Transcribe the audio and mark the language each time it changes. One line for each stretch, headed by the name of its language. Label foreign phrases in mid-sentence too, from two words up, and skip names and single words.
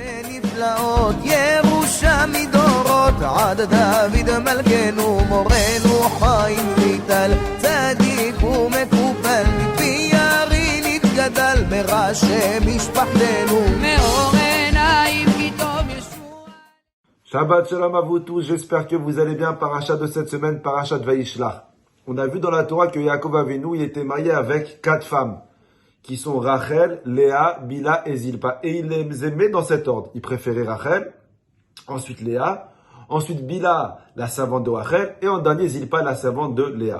Hebrew: נפלאות, ירושה מדורות, עד דוד מלכנו, מורנו חיים ויטל, צדיק ומקופל, מפי ירי נתגדל, מראשי משפחתנו, מאור עיניים כי טוב ישוע. שבת שלום
French: à vous tous, j'espère que vous allez bien. Parachat de cette semaine, Parachat Vayishlach. On a vu dans la Torah que Yaakov Avinu, il était marié avec 4 femmes, qui sont Rachel, Léa, Bila et Zilpa. Et il les aimait dans cet ordre. Il préférait Rachel, ensuite Léa, ensuite Bila, la servante de Rachel, et en dernier Zilpa, la servante de Léa.